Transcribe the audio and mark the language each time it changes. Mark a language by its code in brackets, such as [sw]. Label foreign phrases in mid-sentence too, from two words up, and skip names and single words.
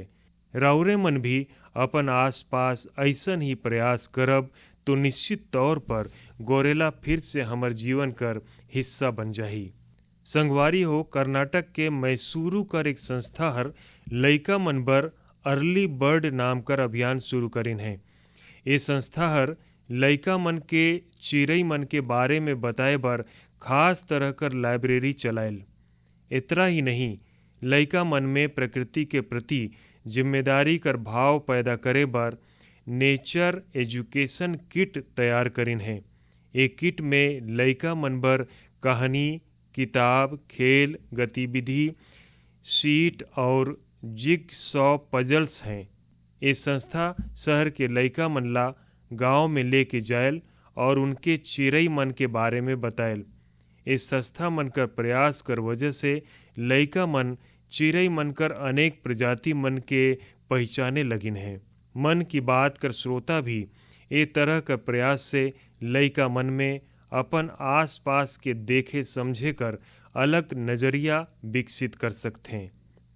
[sgj] राउरे मन भी अपन आसपास ऐसन ही प्रयास करब तो निश्चित तौर पर गोरेला फिर से हमर जीवन कर हिस्सा बन जाही। संगवारी हो, कर्नाटक के मैसूरू कर एक संस्था हर लइका मन बर अर्ली बर्ड नाम कर अभियान शुरू करिन है। ये संस्था हर लइका मन के चिड़ई मन के बारे में बताए बर खास तरह कर लाइब्रेरी चलाइल। इतना ही नहीं, लइका मन में प्रकृति के प्रति जिम्मेदारी कर भाव पैदा करे बर [en] nature education kit [sgj] तैयार करिन है। एक किट में लइका मन बर कहानी, किताब, खेल, गतिविधि, शीट और [en] jigsaw puzzles [sgj] हैं। ये संस्था शहर के लइका मन ला गाँव में लेके जायल और उनके चिड़ई मन के बारे में बतायल। इस संस्था मन कर प्रयास कर वजह से लइका मन चिड़ई मन कर अनेक प्रजाति मन के पहचाने लगिन हैं। मन की बात कर श्रोता भी ए तरह का प्रयास से लइका मन में अपन आस पास के देखे समझे कर अलग नज़रिया विकसित कर सकते हैं।